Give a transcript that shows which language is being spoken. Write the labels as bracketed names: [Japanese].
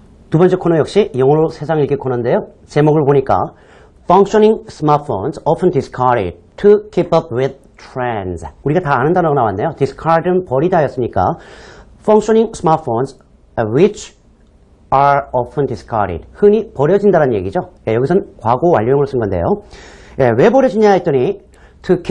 [Korean] 두 번째 코너 역시 영어로 세상 읽기 코너인데요. 제목을 보니까 [English] Functioning smartphones often discarded to keep up with trends. [Korean] 우리가 다 아는 단어가 나왔네요. discard는 버리다였으니까 [English] Functioning smartphones which are often discarded. [Korean] 흔히 버려진다는 얘기죠. 여기서는 과거 완료형을 쓴 건데요. 왜 버려지냐 했더니 [English] to keep